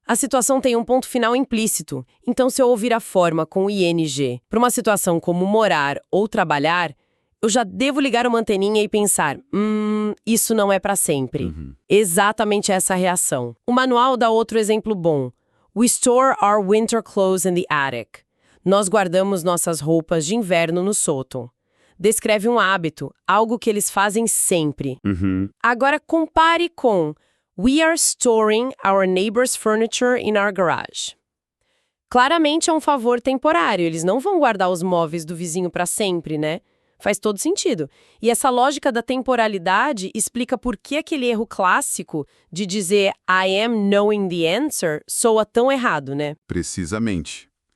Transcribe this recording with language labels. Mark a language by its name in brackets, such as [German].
[Portuguese] A situação tem um ponto final implícito. Então, se eu ouvir a forma com o ING para uma situação como morar ou trabalhar, eu já devo ligar uma anteninha e pensar, isso não é para sempre. Exatamente essa reação. O manual dá outro exemplo bom. [English] We store our winter clothes in the attic. [Portuguese] Nós guardamos nossas roupas de inverno no sótão. Descreve um hábito, algo que eles fazem sempre. Agora compare com [English] We are storing our neighbor's furniture in our garage. [Portuguese] Claramente é um favor temporário, eles não vão guardar os móveis do vizinho para sempre, né? Faz todo sentido. E essa lógica da temporalidade explica por que aquele erro clássico de dizer [English] I am knowing the answer [Portuguese] soa tão errado, né? Precisamente.